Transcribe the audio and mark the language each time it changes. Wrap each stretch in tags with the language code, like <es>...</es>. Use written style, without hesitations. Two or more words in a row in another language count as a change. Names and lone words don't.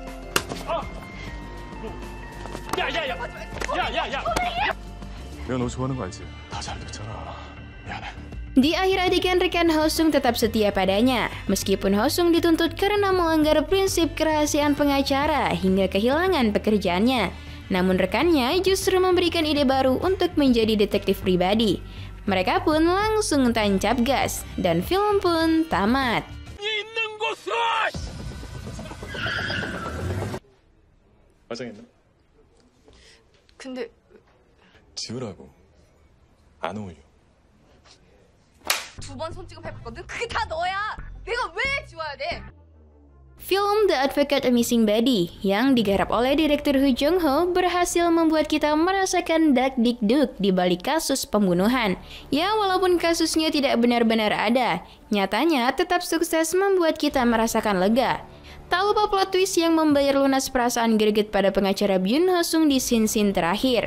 <id>Di akhir adegan rekan Hosung tetap setia padanya, meskipun Hosung dituntut karena melanggar prinsip kerahasiaan pengacara hingga kehilangan pekerjaannya. Namun rekannya justru memberikan ide baru untuk menjadi detektif pribadi. Mereka pun langsung tancap gas, dan film pun tamat.</id> <ko>화장했나? 근데 지우라고. 안 어울려. 2번 손찌검 해봤거든? 그게 다 너야! 내가 왜 지워야 돼?</ko> <id>Film The Advocate A Missing Body yang digarap oleh Direktur Hu Jung-ho berhasil membuat kita merasakan dak-dik-duk di balik kasus pembunuhan. Ya, walaupun kasusnya tidak benar-benar ada, nyatanya tetap sukses membuat kita merasakan lega. Tak lupa</id> <en>plot twist</en> <id>yang membayar lunas perasaan greget pada pengacara Byun Hosung di scene-scene terakhir.</id>